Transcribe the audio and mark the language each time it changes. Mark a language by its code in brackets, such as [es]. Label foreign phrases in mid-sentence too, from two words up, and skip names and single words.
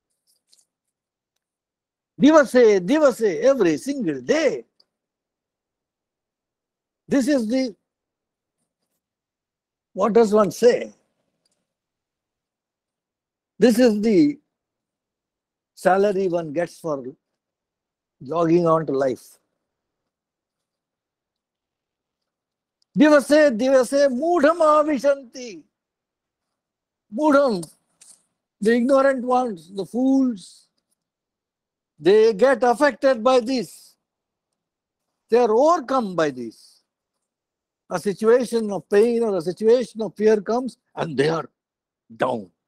[en] Divase, every single day. This is what does one say? This is the salary one gets for logging on to life. [sa] Divase, mudham avishanti. Mudham, [en] the ignorant ones, the fools, they get affected by this. They are overcome by this. A situation of pain or a situation of fear comes and they are down.